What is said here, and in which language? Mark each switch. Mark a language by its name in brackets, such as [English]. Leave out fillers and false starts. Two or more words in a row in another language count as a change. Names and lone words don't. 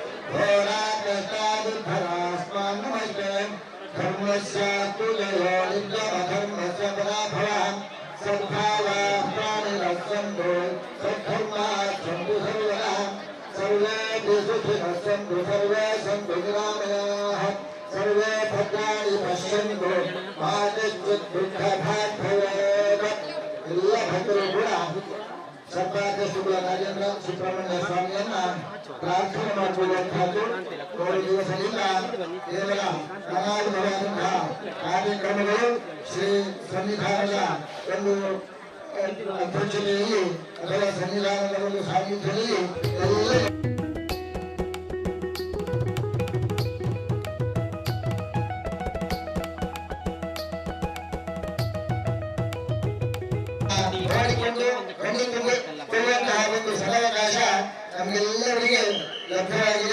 [Sanskrit] घोराग्रस्तादुर्भरास्मान् नमस्ते धर्मस्यास्तु जयो नित्यमधर्मस्य पराभवः सद्भावाः प्राणिनः सद्धर्माः सन्तु सर्वदा सर्वे सुखिनः सन्तु सर्वे सन्तु निरामयाः सर्वे भद्राणि पश्यन्तु मा कश्चित् दुःखभाग् [Kannada] भवेत् ಎಲ್ಲ ಭಕ್ತರು ಕೂಡ ಸರ್ಪಾಧ್ಯಕ್ಷ ಶುಕ್ಲ ರಾಜೇಂದ್ರ ಸುಬ್ರಹ್ಮಣ್ಯ ಸ್ವಾಮಿಯನ್ನ ಪ್ರಾರ್ಥನೆ ಮಾಡಿಕೊಳ್ಳುವಂತಹದ್ದು 3 ದಿವಸದಿಂದ ಕೇವಲ ಸಮಾಜವಾದಂತಹ ಕಾರ್ಯಕ್ರಮಗಳು ಶ್ರೀ ಸನ್ನಿಧಾನದ ಒಂದು ಅಧ್ಯಕ್ಷತೆಯಲ್ಲಿ ಅಥವಾ ಸನ್ನಿಧಾನದ ಒಂದು ಸಾನ್ನಿಧ್ಯದಲ್ಲಿ ಎಲ್ಲ ಕೊಳ್ಳುವಂತಹ ಒಂದು ಸದಾವಕಾಶ ನಮಗೆಲ್ಲರಿಗೆ ಲಭ್ಯವಾಗಿದೆ.